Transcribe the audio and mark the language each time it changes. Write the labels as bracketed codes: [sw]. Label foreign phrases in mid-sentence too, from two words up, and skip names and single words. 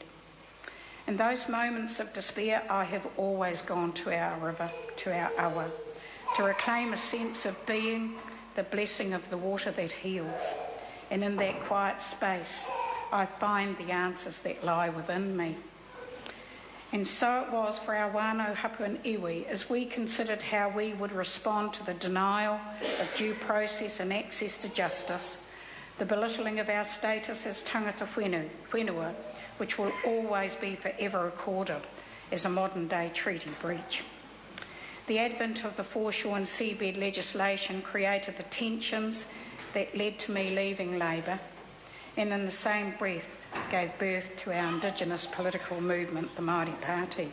[en] In those moments of despair, I have always gone to our river, to our awa, to reclaim a sense of being, the blessing of the water that heals. And in that quiet space, I find the answers that lie within me. And so it was for our [mi] wānau hapu [en] and iwi as we considered how we would respond to the denial of due process and access to justice, the belittling of our status as [mi] tangata whenua, [en] which will always be forever recorded as a modern-day treaty breach. The advent of the foreshore and seabed legislation created the tensions that led to me leaving Labour, and in the same breath gave birth to our Indigenous political movement, the Māori Party.